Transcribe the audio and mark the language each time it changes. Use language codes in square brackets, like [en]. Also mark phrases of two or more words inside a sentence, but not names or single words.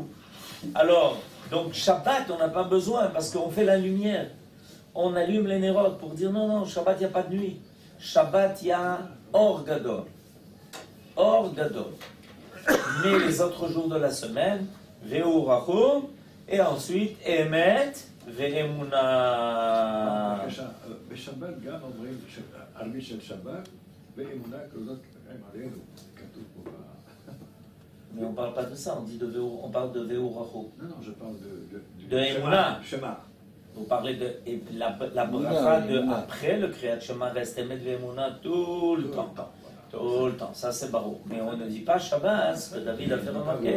[fr] Alors, donc Shabbat, on n'a pas besoin parce qu'on fait la lumière. On allume les Nerot pour dire non, Shabbat, il n'y a pas de nuit. Shabbat, il y a [he] אור גדול. אור גדול. [fr] Mais les autres jours de la semaine, Vehu Rachum, et ensuite Emet Ve'emuna. [he] בשבת גם אומרים ערבית של שבת ואמונה כזאת הם עלינו, כתוב פה. [fr] Mais on ne parle pas de ça, on parle de Vehu Rachum. Non, je parle de Emuna. Shema. Vous parlez de la bracha de après le Kriyat Shema reste Emet Ve'emuna tout le temps. Tout le temps, ça c'est barreau. Mais on ne dit pas Shabbat, ce que David a fait remarquer.